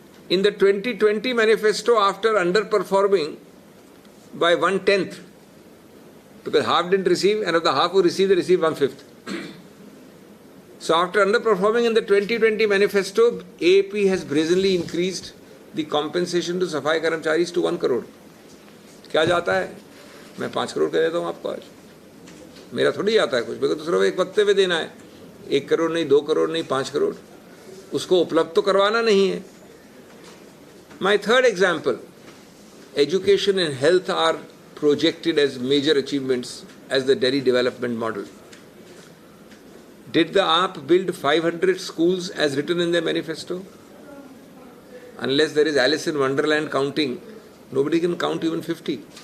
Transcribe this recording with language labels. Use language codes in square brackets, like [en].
[en] In the 2020 manifesto, after underperforming by 1/10, because half didn't receive, and of the half who received, they received 1/5. So after underperforming in the 2020 manifesto, AAP has brazenly increased the compensation to Safai Karamcharis to 1 crore. [hi] क्या जाता है? मैं 5 करोड़ कह देता हूँ आपको आज. मेरा थोड़ी जाता है कुछ, मेरे को तो सिर्फ एक पत्ते पे देना है. 1 करोड़ नहीं, 2 करोड़ नहीं, 5 करोड़. उसको उपलब्ध तो करवाना नहीं है. [en] My third example, education and health are projected as major achievements as the Delhi development model. Did the AAP build 500 schools as written in their manifesto? Unless there is Alice in Wonderland counting, nobody can count even 50.